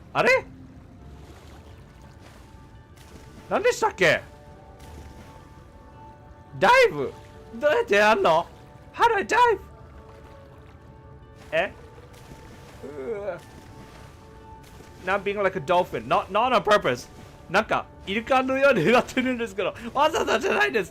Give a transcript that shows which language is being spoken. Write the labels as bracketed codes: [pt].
[ja] あれ何でしたっけダイブどうやってやんの [en] How do I dive? え Not being like a dolphin. Not on purpose. [ja] なんか、イルカのようになってるんですけど、わざわざじゃないです。